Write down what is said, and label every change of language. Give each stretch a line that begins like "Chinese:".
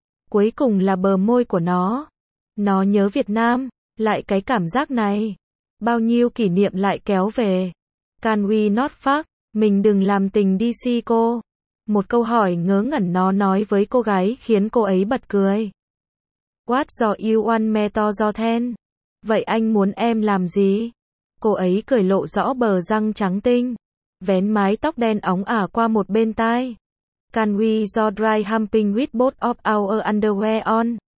Vietnamese: Cuối cùng là bờ môi của nó. Nó nhớ Việt Nam, lại cái cảm giác này. Bao nhiêu kỷ niệm lại kéo về.
English: Can we not fuck?
Vietnamese: Mình đừng làm tình đi si cô. Một câu hỏi ngớ ngẩn nó nói với cô gái khiến cô ấy bật cười.
English: What do you want me to do then?
Vietnamese: Vậy anh muốn em làm gì? Cô ấy cười lộ rõ bờ răng trắng tinh. Vén mái tóc đen óng ả qua một bên tai.
English: Can we do dry humping with both of our underwear on?